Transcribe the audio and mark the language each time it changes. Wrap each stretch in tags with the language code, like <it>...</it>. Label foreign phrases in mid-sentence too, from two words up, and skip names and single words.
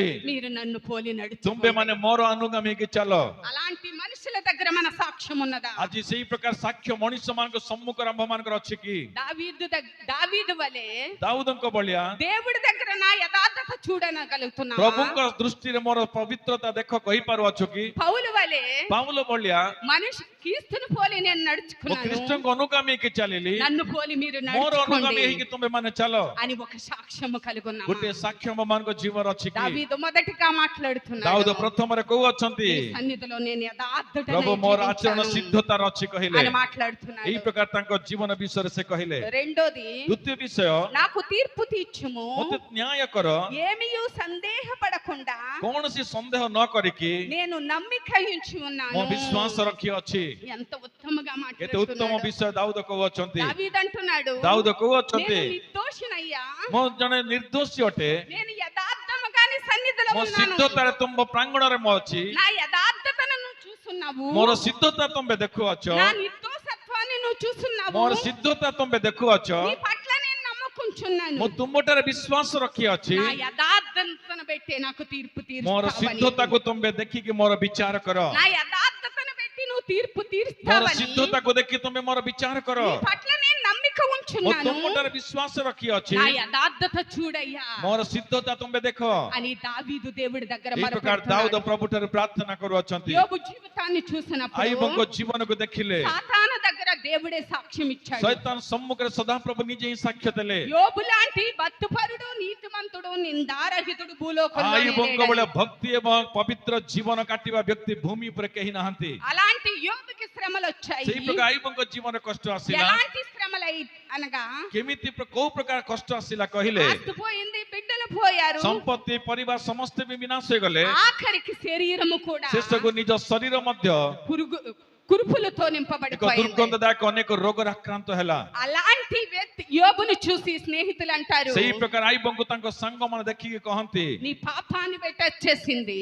<te>మీరు నన్ను పోలి</te> <or>ତୁମେ</or> <te>నడుచుకోండి.</te> <or>ମାନେ ମୋର ଅନୁଗାମୀ ହେଇକି ଚାଲ।</or> <te>అలాంటి మనుషుల దగ్గర మన సాక్ష్యం ఉన్నదా?</te> <or>ଆଜି ସେଇ ପ୍ରକାର ସାକ୍ଷ୍ୟ ମଣିଷ ମାନଙ୍କ ସମ୍ମୁଖରେ ଆମ୍ଭ ମାନଙ୍କର ଅଛି କି?</or> <te>దావీదు వలె</te> <or>ଦାଉଦଙ୍କ ଭଳିଆ</or> <te>దేవుడి దగ్గర నా యథార్థత చూడనగలుగుతున్నా.</te> <or>ପ୍ରଭୁଙ୍କ ଦୃଷ୍ଟିରେ ମୋର ପବିତ୍ରତା ଦେଖ କହିପାରୁଅଛୁ କି?</or> <te>పౌలు వలె</te> <or>ପାଉଲ ଭଳିଆ</or> <te>మనిషి క్రీస్తుని పోలి నేను</te> <or>ମୁଁ</or> <te>నడుచుకున్నాను,</te> <or>ଖ୍ରୀଷ୍ଟଙ୍କ ଅନୁଗାମୀ ହେଇକି ଚାଲିଲି,</or> <te>నన్ను పోలి మీరు</te> <or>ମୋର ଅନୁଗାମୀ</or> <te>నడుచుకోండి</te> <or>ହେଇକି ତୁମେ ମାନେ ଚାଲ।</or> <te>అని ఒక సాక్ష్యము కలిగి ఉన్నాము.</te> <or>ଗୋଟେ ସାକ୍ଷ୍ୟ ଆମ ମାନଙ୍କ ଜୀବନରେ ଅଛି କି?</or> <te>దావీదు మొదటిగా మాట్లాడుతున్నాడు.</te> <or>ଦାଉଦ ପ୍ରଥମରେ କହୁଅଛନ୍ତି</or> <te>నీ సన్నిధిలో నేను యథార్థతనే</te> <or>ପ୍ରଭୁ ମୋର ଆଚରଣ</or> <te>జీవించాను</te> <or>ସିଦ୍ଧତାର ଅଛି କହିଲେ।</or> <te>అని మాట్లాడుతున్నాడు.</te> <or>ଏଇ ପ୍ରକାର ତାଙ୍କ ଜୀବନ ବିଷୟରେ ସେ କହିଲେ।</or> <te>రెండోది,</te> <or>ଦ୍ୱିତୀୟ ବିଷୟ,</or> <te>నాకు తీర్పు తీర్చుము,</te> <or>ମୋତେ ନ୍ୟାୟ କର,</or> <te>ఏమీయు సందేహపడకుండా</te> <or>କୌଣସି ସନ୍ଦେହ ନ କରିକି</or> <te>నేను నమ్మిక ఉంచి</te> <or>ମୋ</or> <te>ఉన్నాను.</te> <or>ବିଶ୍ୱାସ ରଖିଅଛି।</or> <te>ఎంత ఉత్తమగా</te> <or>କେତେ ଉତ୍ତମ</or> <te>మాట్లాడుతున్నాడు.</te> <or>ବିଷୟ ଦାଉଦ କହୁଅଛନ୍ତି।</or> <te>దావీదు అంటున్నాడు,</te> <or>ଦାଉଦ କହୁଅଛନ୍ତି</or> <te>నేను నిర్దోషినయ్యా,</te> <or>ମୁଁ ଜଣେ ନିର୍ଦ୍ଦୋଷୀ ଅଟେ,</or> <te>నేను యథార్థముగా నీ సన్నిధిలో</te> <or>ମୋ</or> <te>ఉన్నాను,</te> <or>ସିଦ୍ଧତାରେ ତୁମ ପ୍ରାଙ୍ଗଣରେ ମୁଁ ଅଛି,</or> <te>నా యథార్థతను నువ్వు చూస్తున్నావు,</te> <or>ମୋର ସିଦ୍ଧତା ତୁମେ ଦେଖୁଅଛ,</or> <te>నా నిర్దోషత్వాన్ని నువ్వు చూస్తున్నావు,</te> <or>ମୋର ସିଦ୍ଧତା ତୁମେ ଦେଖୁଅଛ,</or> <te>నీ పట్ల నేను నమ్మకుంచున్నాను,</te> <or>ମୁଁ ତୁମଠାରେ ବିଶ୍ୱାସ ରଖିଅଛି,</or> <te>నా యథార్థతను బట్టి నాకు తీర్పు</te> <or>ମୋର</or> <te>తీర్చుతావని,</te> <or>ସିଦ୍ଧତାକୁ ତୁମେ ଦେଖିକି ମୋର ବିଚାର କର,</or> <te>నా యథార్థతను బట్టి నువ్వు తీర్పు</te> <or>ମୋର</or> <te>తీర్చుతావని,</te> <or>ସିଦ୍ଧତାକୁ ଦେଖି ତୁମେ ମୋର ବିଚାର କର,</or> <te>నీ పట్ల నేను నమ్మిక</te> <or>ମୁଁ</or> <te>ఉంచున్నాను,</te> <or>ତୁମଠାରେ ବିଶ୍ୱାସ ରଖିଅଛି,</or> <te>నా యథార్థత చూడయ్యా</te> <or>ମୋର ସିଦ୍ଧତା ତୁମେ ଦେଖ।</or> <te>అని దావీదు దేవుడి దగ్గర</te> <or>ଏଇ ପ୍ରକାର ଦାଉଦ</or> <te>మొరపెడుతున్నాడు.</te> <or>ପ୍ରଭୁ ଠାରୁ ପ୍ରାର୍ଥନା କରୁଅଛନ୍ତି।</or> <te>యోబు జీవితాన్ని చూసినప్పుడు</te> <or>ଆଇବଙ୍କ ଜୀବନକୁ ଦେଖିଲେ</or> <te>సాతాను దగ్గర దేవుడే సాక్ష్యం ఇచ్చాడు.</te> <or>ଶୈତାନ ସମ୍ମୁଖରେ ସଦାପ୍ରଭୁ ନିଜେ ହିଁ ସାକ୍ଷ୍ୟ ଦେଲେ।</or> <te>యోబు లాంటి భక్తిపరుడు, నీతిమంతుడు, నిందారహితుడు భూలోకంలో</te> <or>ଆଇବଙ୍କ ଭଳିଆ ଭକ୍ତି ଏବଂ ପବିତ୍ର ଜୀବନ କାଟିବା ବ୍ୟକ୍ତି ଭୂମି ଉପରେ କେହି ନାହାନ୍ତି।</or> <te>అలాంటి యోబుకి శ్రమలు వచ్చాయి.</te> <or>ସେଇ ପ୍ରକାର ଆଇବଙ୍କ ଜୀବନ କଷ୍ଟ ଆସିଲା।</or> <te>ఎలాంటి శ్రమలు అనగా</te> <or>କେମିତି କୋଉ ପ୍ରକାର କଷ୍ଟ ଆସିଲା କହିଲେ,</or> <te>ఆస్తి పోయింది, బిడ్డలు పోయారు,</te> <or>ସମ୍ପତ୍ତି ପରିବାର ସମସ୍ତେ ବି ବିନାଶ ହୋଇଗଲେ,</or> <te>ఆఖరికి శరీరము కూడా</te> <or>ଶେଷକୁ ନିଜ ଶରୀର ମଧ୍ୟ</or> <te>కురుపులతో</te> <or>ଏକ</or> <te>నింపబడిపోయింది.</te> <or>ଦୁର୍ଗନ୍ଧଦାୟକ ଅନେକ ରୋଗରେ ଆକ୍ରାନ୍ତ ହେଲା।</or> <te>అలాంటి వ్యక్తి యోబును చూసి స్నేహితులు అంటారు,</te> <or>ସେଇ ପ୍ରକାର ଆଇବଙ୍କୁ ତାଙ୍କ ସାଙ୍ଗମାନେ ଦେଖିକି କହନ୍ତି,</or> <te>నీ పాపాన్ని బట్టి వచ్చేసింది,</te>